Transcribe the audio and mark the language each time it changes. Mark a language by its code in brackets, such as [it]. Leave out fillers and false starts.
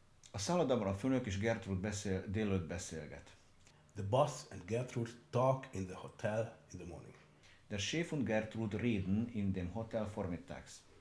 [hu] A szállodában a főnök és Gertrud délelőtt beszélget. [en] The boss and Gertrude talk in the hotel in the morning. [de] Der Chef und Gertrud reden in dem Hotel vormittags.